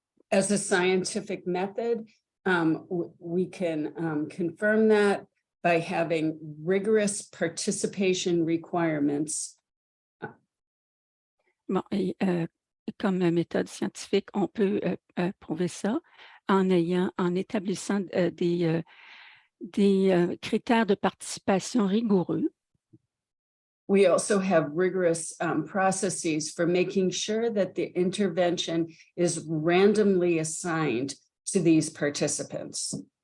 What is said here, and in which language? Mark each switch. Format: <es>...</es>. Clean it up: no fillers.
<en>As a scientific method, we can confirm that by having rigorous participation requirements.</en> <fr>Bon, et comme méthode scientifique, on peut prouver ça en établissant des critères de participation rigoureux.</fr> <en>We also have rigorous processes for making sure that the intervention is randomly assigned to these participants.</en>